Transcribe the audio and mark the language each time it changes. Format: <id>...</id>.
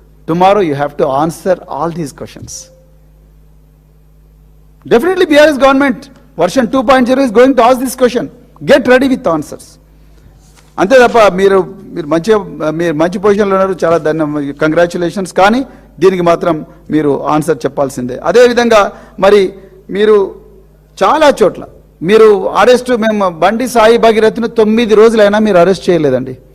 <en>Tomorrow you have to answer all these questions. Definitely BRS government version 2.0 is going to ask this question. Get ready with answers.</en> <te>అంతే తప్ప మీరు మంచి పొజిషన్లో ఉన్నారు, చాలా congratulations. కానీ దీనికి మాత్రం మీరు ఆన్సర్ చెప్పాల్సిందే. అదేవిధంగా మరి మీరు చాలా చోట్ల మీరు అరెస్ట్, మేము బండి సాయి భగీరథ్ను 9 రోజులైనా మీరు అరెస్ట్ చేయలేదండి.</te>